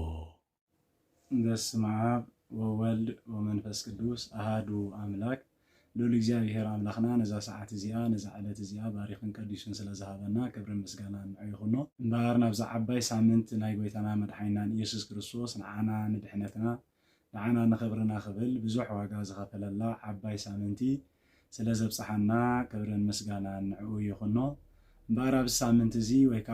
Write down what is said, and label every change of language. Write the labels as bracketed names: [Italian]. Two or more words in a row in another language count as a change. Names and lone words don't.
[Geez] በስመ አብ ወወልድ ወመንፈስ ቅዱስ አሃዱ አምላክ ሎል እግዚአብሔር አምላክና [Tigrinya] ነዛ ሰዓት እዚኣ ነዛ ዕለት እዚኣ ባሪኽን ቀዲሱን ስለዝሃበና ክብርን ምስጋናን ይኹኖ። እምበር ናብዛ ዓባይ ሳምንት ናይ ጎይታና መድሓኒናን ኢየሱስ ክርስቶስ ንዓና ንድሕነትና ንዓና ንኽብርና ክብል ብዙሕ ዋጋ ዝኸፈለላ ዓባይ ሳምንቲ ስለዘብፅሓና ክብርን ምስጋናን ንዕኡ ይኹኖ። እምበር ኣብዚ ሳምንት እዚ ወይ ከዓ